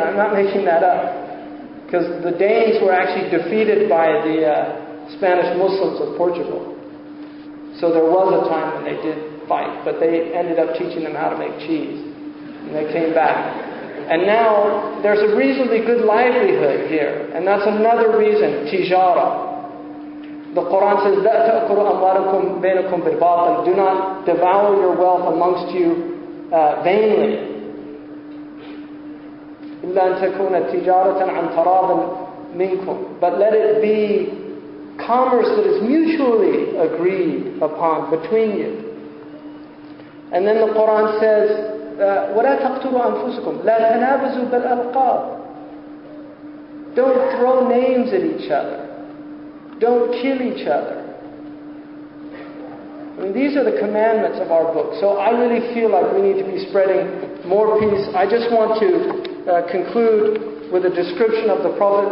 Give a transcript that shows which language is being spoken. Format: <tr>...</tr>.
<en>I'm not making that up. Because the Danes were actually defeated by the Spanish Muslims of Portugal. So there was a time when they did fight, but they ended up teaching them how to make cheese. And they came back. And now there's a reasonably good livelihood here. And that's another reason, tijara. The Quran says,</en> <ar>لَا تَأْكُلُوا أَمْوَالَكُمْ بَيْنَكُمْ بِالْبَاطِلِ.</ar> <en>Do not devour your wealth amongst you vainly.</en> <ar>إِلَّا أَن تَكُونَ تِجَارَةً عَنْ تَرَاضٍ مِنْكُمْ.</ar> <en>But let it be commerce that is mutually agreed upon between you. And then the Quran says,</en> <ar>وَلَا تَقْتُلُوا أَنفُسَكُمْ لَا تَنَابَزُوا بِالْأَلْقَابِ.</ar> <en>Don't throw names at each other. Don't kill each other. I mean, these are the commandments of our book. So I really feel like we need to be spreading more peace. I just want to conclude with a description of the Prophet.</en>